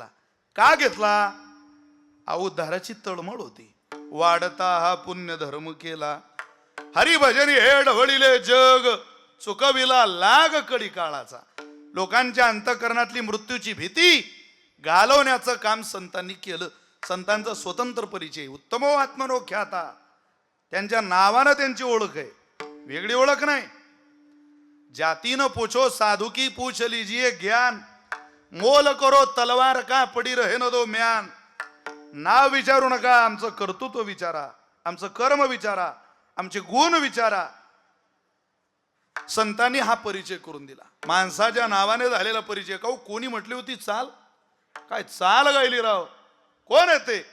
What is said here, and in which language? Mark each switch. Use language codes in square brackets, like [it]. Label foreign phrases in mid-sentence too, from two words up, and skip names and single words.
[mr] का घेतला? उद्धाराची तळमळ होती. वाढता हा पुण्य धर्म केला हरिभजनी हे ढवळीले जग चुकविला लाग कडी काळाचा. लोकांच्या अंतःकरणातली मृत्यूची भीती घालवण्याचं काम संतांनी केलं. संतांचा स्वतंत्र परिचय [sa] उत्तमो आत्मनो ख्याता. [mr] त्यांच्या नावानं त्यांची ओळख आहे, वेगळी ओळख नाही. [hi] जातीनं पूछो साधू की पूछ लीजिए ज्ञान. मोल करो तलवार का पडी रहे न दो म्यान. [mr] नाव विचारू नका, आमचं कर्तृत्व विचारा, आमचं कर्म विचारा, आमचे गुण विचारा. संतांनी हा परिचय करून दिला, माणसाच्या नावाने झालेला परिचय. का कोणी म्हटली होती चाल? काय चाल गायली राव? कोण आहे ते?